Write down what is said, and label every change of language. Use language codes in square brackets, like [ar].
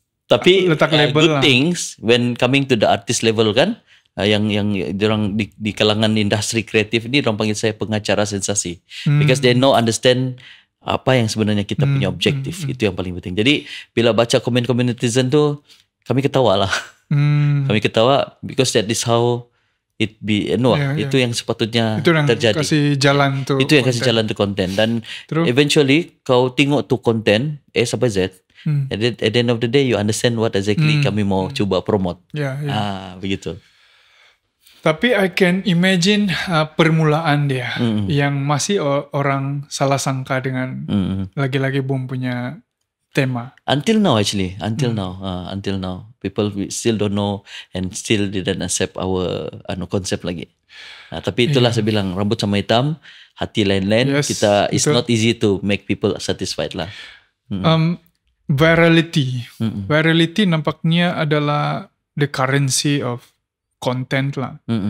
[ms] tapi letak label [en] good [ms] lah. [en] Things when coming to the artist level [ms] kan, yang orang di kalangan industri kreatif ni orang panggil saya pengacara sensasi, [en] because they understand [ms] apa yang sebenarnya kita punya objektif. Itu yang paling penting. Jadi bila baca komen-komen netizen tu, kami ketawa lah. Kami ketawa [en] because that is how it be. [ms] Itu yang sepatutnya itu yang terjadi. Kasih jalan tu. Itu yang kasih jalan tu konten, dan eventually kau tengok tu konten A sampai Z. [en] At the end of the day you understand what exactly [ms] kami mau cuba [en] promote. [ms] Begitu. Tapi [en] I can imagine [ms] permulaan dia yang masih orang salah sangka dengan lagi-lagi boom punya tema. [en] Until now people still don't know and still didn't accept our concept lagi. [ms] Tapi itulah saya bilang, rambut sama hitam, hati lain-lain. [en] Kita it's not easy to make people satisfied lah. Virality [ms] nampaknya adalah [en] the currency of content lah.